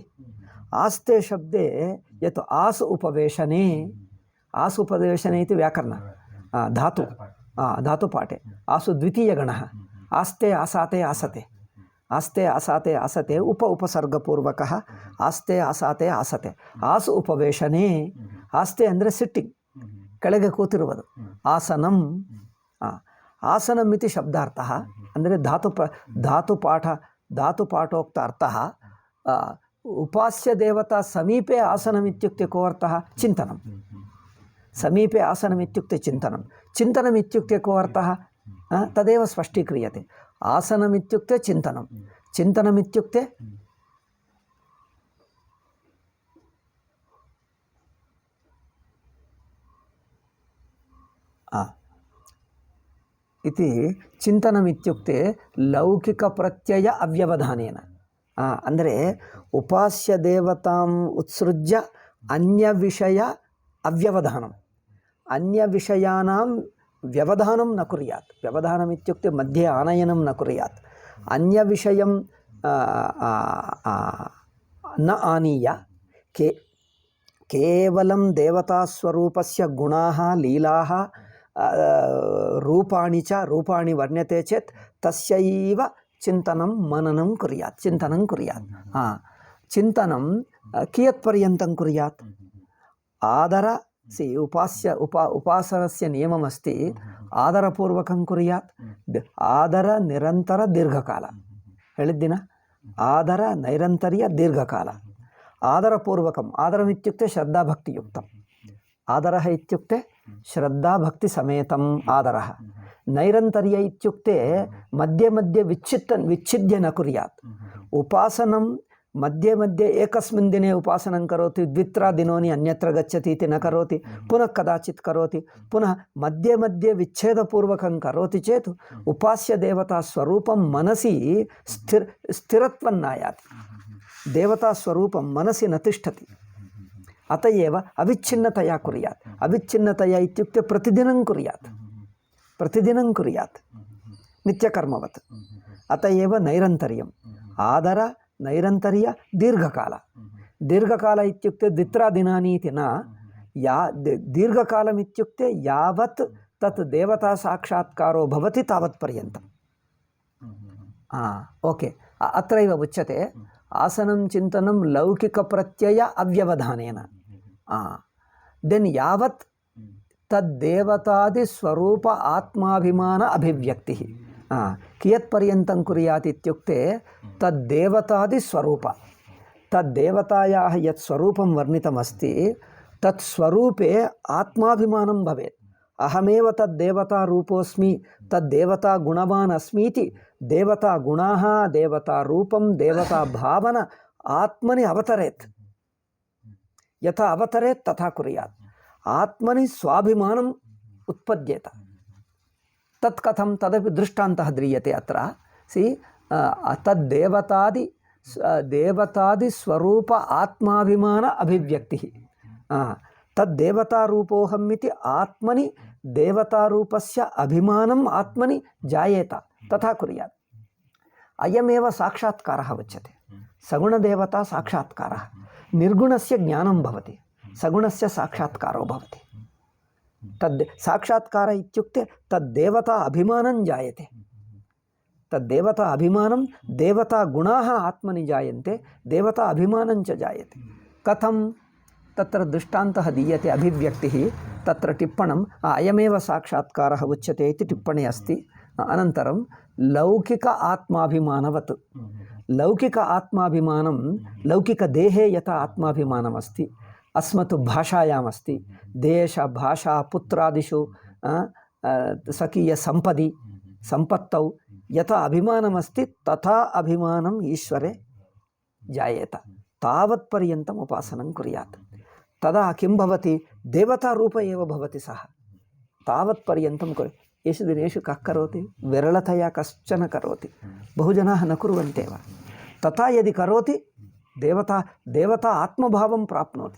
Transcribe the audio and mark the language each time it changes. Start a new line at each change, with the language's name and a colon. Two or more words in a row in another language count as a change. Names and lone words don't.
Sanskrit: आस्ते शब्दे यत् आस् उपवेशने, आस् उपवेशने इति व्याकरण धातु, धातुपाठे आसु द्वितीयगणः, आस्ते आसाते आसते, आस्ते आसाते आसते उपसर्गपूर्वकः आस्ते आसाते आसते। आसु उपवेशने, आस्ते
Kannada: ಅಂದರೆ ಸಿಟ್ಟಿಂಗ್, ಕೆಳಗೆ ಕೂತಿರುವುದು, ಆಸನಂ।
Sanskrit: ಆಸನಂ ಇತಿ ಶಬ್ದಾರ್ಥಃ ಅಂದರೆ धातुपाठोक्त अर्थः उपास्य देवता समीपे आसनमित्युक्ते को अर्थः? चिन्तनं। समीपे आसनमित्युक्ते चिन्तनं। चिन्तनमित्युक्ते को अर्थः? तदेव स्पष्टीक्रियते। आसनमित्युक्ते चिन्तनं, चिन्तनमित्युक्ते इति चिन्तनमित्युक्ते लौकिकप्रत्यय अव्यवधानेन ಅಂದರೆ ಉಪಾಸ್ಯ ದೇವತಾಂ ಉತ್ಸೃಜ್ಯ ಅನ್ಯವಿಷಯ ಅವ್ಯವಧಾನಂ, ಅನ್ಯವಿಷಯಾನಾಂ ವ್ಯವಧಾನಂ ನ ಕುರ್ಯಾತ್, ವ್ಯವಧಾನಮಿತ್ಯುಕ್ತೆ ಮಧ್ಯೆ ಆನಯನಂ ನ ಕುರ್ಯಾತ್, ಅನ್ಯವಿಷಯಂ ನ ಆನೀಯ ಕೇವಲಂ ದೇವತಾಸ್ವರೂಪಸ್ಯ ಗುಣಾಃ ಲೀಲಾಃ ರೂಪಾಣಿ ಚ ರೂಪಾಣಿ ವರ್ಣ್ಯತೆ ಚೇತ್ ತಸ್ಯೈವ ಚಿಂತನಂ ಮನನಂ ಕುರ್ಯಾತ್, ಚಿಂತನಂ ಕುರ್ಯಾತ್. ಚಿಂತನಂ ಕಿಯತ್ ಪರ್ಯಂತಂ ಕುರ್ಯಾತ್? ಆದರ ಉಪಾಸನಸ್ಯ ನಿಯಮಮಸ್ತಿ ಆದರಪೂರ್ವಕಂ ಕುರ್ಯಾತ್, ಆದರ ನಿರಂತರ ದೀರ್ಘಕಾಲ ಹೇಳಿದ್ದಿನ, ಆದರ ನೈರಂತರ್ಯ ದೀರ್ಘಕಾಲ, ಆದರಪೂರ್ವಕಂ, ಆದರಮಿತ್ಯುಕ್ತೆ ಶ್ರದ್ಧಾಭಕ್ತಿಯುಕ್ತಂ, ಆದರಃ ಇತ್ಯುಕ್ತೆ ಶ್ರದ್ಧಾಭಕ್ತಿ ಸಮೇತಂ ಆದರಃ, ನೈರಂತರ್ಯ ಇತ್ಯುಕ್ತೆ ಮಧ್ಯೆ ಮಧ್ಯೆ ವಿಚ್ಛಿದ್ಯ ನ ಕುರ್ಯಾತ್. ಉಪಾಸನಂ ಮಧ್ಯೆ ಮಧ್ಯೆ ಏಕಸ್ಮಿನ್ ದಿನೇ ಉಪಾಸನಂ ಕರೋತಿ, ದ್ವಿತ್ರ ದಿನೋನಿ ಅನ್ಯತ್ರ ಗಚ್ಚತಿ ಇತಿ ನ ಕರೋತಿ, ಪುನಃ ಕದಾಚಿತ್ ಕರೋತಿ, ಪುನಃ ಮಧ್ಯೆ ಮಧ್ಯೆ ವಿಚ್ಛೇದಪೂರ್ವಕಂ ಕರೋತಿ ಚೇತ್ ಉಪಾಸ್ಯ ದೇವತಾ ಸ್ವರೂಪಂ ಮನಸಿ ಸ್ಥಿರತ್ವನ್ನಾಯಾತಿ, ದೇವತಾ ಸ್ವರೂಪಂ ಮನಸಿ ನ ತಿಷ್ಠತಿ. ಅತಯೇವ ಅವಿಚ್ಛಿನ್ನತಯಾ ಕುರ್ಯಾತ್, ಅವಿಚ್ಛಿನ್ನತಯಾ ಇತ್ಯುಕ್ತೆ ಪ್ರತಿದಿನಂ ಕುರ್ಯಾತ್, ಪ್ರತಿದಿನಂ ಕುರ್ಯಾತ್ ನಿತ್ಯಕರ್ಮವತ್. ಅತಯೇವ ನೈರಂತರ್ಯಂ, ಆದರ ನೈರಂತರ್ಯ ದೀರ್ಘಕಾಲ, ದೀರ್ಘಕಾಲ ಇತ್ಯುಕ್ತೆ ದ್ವಿತ್ರ ದಿನಾನಿ ಇತಿ ನ, ದೀರ್ಘಕಾಲಮಿತ್ಯುಕ್ತೆ ಯಾವತ್ ತತ್ ದೇವತಾ ಸಾಕ್ಷಾತ್ಕಾರೋ ಭವತಿ ತಾವತ್ ಪರ್ಯಂತಂ. ಓಕೆ, ಅತ್ರೈವ ಉಚ್ಯತೆ ಆಸನಂ ಚಿಂತನಂ ಲೌಕಿಕ ಪ್ರತ್ಯಯ ಅವ್ಯವಧಾನೇನ. ದೆನ್ ಯಾವತ್ ತದ್ದೇವತಾದಿ ಸ್ವರೂಪ ಆತ್ಮಾಭಿಮಾನ ಅಭಿವ್ಯಕ್ತಿ ಕಿಯತ್ ಪರ್ಯಂತಂ ಕುರ್ಯಾತ್ ಇತ್ಯುಕ್ತೆ ತದ್ದೇವತಾದಿ ಸ್ವರೂಪ, ತದ್ದೇವತಾಯಾಃ ಯತ್ ಸ್ವರೂಪಂ ವರ್ಣಿತಮಸ್ತಿ ತತ್ ಸ್ವರೂಪೇ ಆತ್ಮಾಭಿಮಾನಂ ಭವೇತ್. ಅಹಮೇವ ತದ್ದೇವತಾ ರೂಪೋಸ್ಮಿ ತದ್ದೇವತಾ ಗುಣವಾನ್ ಅಸ್ಮೀತಿ ದೇವತಾ ಗುಣಾಃ ದೇವತಾ ರೂಪಂ ದೇವತಾ ಭಾವನ ಆತ್ಮನಿ ಅವತರೇತ್. ಯಥಾ ಅವತರೇತ್ ತಥಾ ಕುರ್ಯಾತ್. ಆತ್ಮನಿ ಸ್ವಾಭಿಮಾನಂ ಉತ್ಪದ್ಯೇತ. ತತ್ ಕಥಂ ತದಪಿ ದೃಷ್ಟಾಂತಃ ದ್ರೀಯತೆ ಅತ್ರ. ಸಿ ತದ್ದೇವತಾದಿ ದೇವತಾದಿ ಸ್ವರೂಪ ಆತ್ಮಾಭಿಮಾನ ಅಭಿವ್ಯಕ್ತಿ. ತದ್ದೇವತಾರೂಪೋಹಂ ಇತಿ ಆತ್ಮನಿ ದೇವತಾರೂಪಸ್ಯ ಅಭಿಮಾನಂ ಆತ್ಮನಿ ಜಾಯೇತ ತಥಾ ಕುರ್ಯಾತ್. ಅಯಮೇವ ಸಾಕ್ಷಾತ್ಕಾರಃ ಉಚ್ಯತೆ. ಸಗುಣದೇವತಾ ಸಾಕ್ಷಾತ್ಕಾರಃ. ನಿರ್ಗುಣಸ್ಯ ಜ್ಞಾನಂ ಭವತಿ, ಸಗುಣಸ್ಯ ಸಾಕ್ಷಾತ್ಕಾರೋ ಭವತಿ. ತದ್ ಸಾಕ್ಷಾತ್ಕಾರ ಇತ್ಯುಕ್ತೆ ತದ್ದೇವತಾ ಅಭಿಮಾನಂ ಜಾಯತೆ. ತದ್ದೇವತಾ ಅಭಿಮಾನಂ ದೇವತಾ ಗುಣಾಃ ಆತ್ಮನಿ ಜಾಯಂತೆ, ದೇವತಾ ಅಭಿಮಾನಂಚ ಜಾಯತೆ. ಕಥಂ ತತ್ರ ದೃಷ್ಟಾಂತಃ ದೀಯತೆ ಅಭಿವ್ಯಕ್ತಿಃ. ತತ್ರ ಟಿಪ್ಪಣಂ ಅಯಮೇವ ಸಾಕ್ಷಾತ್ಕಾರಃ ಉಚ್ಯತೆ ಇತಿ ಟಿಪ್ಪಣಿ ಅಸ್ತಿ. ಅನಂತರಂ ಲೌಕಿಕ ಆತ್ಮಾಭಿಮಾನವತ್. ಲೌಕಿಕ ಆತ್ಮಾಭಿಮಾನಂ ಲೌಕಿಕದೇಹೇ ಯಥಾ ಆತ್ಮಾಭಿಮಾನಮಸ್ತಿ ಅಸ್ಮತ್ ಭಾಷಾಯಾಮಸ್ತಿ. ದೇಶ ಭಾಷಾ ಪುತ್ರಾದಿಷು ಸ್ವಕೀಯ ಸಂಪದಿ ಸಂಪತ್ತೌ ಯಥಾ ಅಭಿಮಾನಮಸ್ತಿ ತಥಾ ಅಭಿಮಾನಂ ಈಶ್ವರೇ ಜಾಯೇತ. ತಾವತ್ ಪರ್ಯಂತಂ ಉಪಾಸನಂ ಕುರ್ಯಾತ್. ತದಾ ಕಿಂ ಭವತಿ? ದೇವತಾ ರೂಪ ಏವ ಭವತಿ ಸಹ. ತಾವತ್ ಪರ್ಯಂತಂ येषु दिनेषु कः करोति? विरलतया कश्चन करोति. बहुजनाः न कुर्वन्त्येव. तथा यदि करोति देवता आत्मभावं प्राप्नोति.